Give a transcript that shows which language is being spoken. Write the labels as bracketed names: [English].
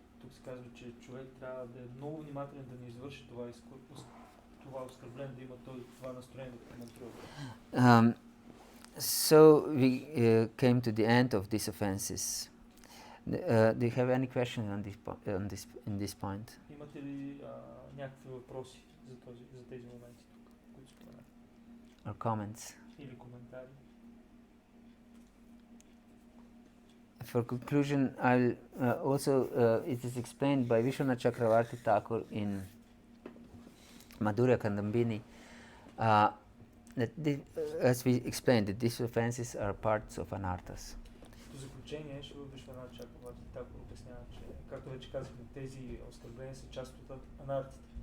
[Bulgarian] Тук се казва, че човек трябва да е много внимателен да не извърши това оскърбление, да има това настроение да мантрува. [English] So we came to the end of these offenses. Do you have any question in this point? [Bulgarian] Имате ли някакви въпроси за тези моменти тук, които споменах? [English] Or comments? [Bulgarian] Или коментари? [English] For conclusion, I'll also it is explained by Vishwanath Chakravarti Thakur in Madhurya Kandambini that as we explained, that these offenses are parts of anarthas. [Bulgarian] В заключение, Вишванат Чакраварти Тхакур обяснява, че, както вече казахме, тези оскърбления са част от анартите.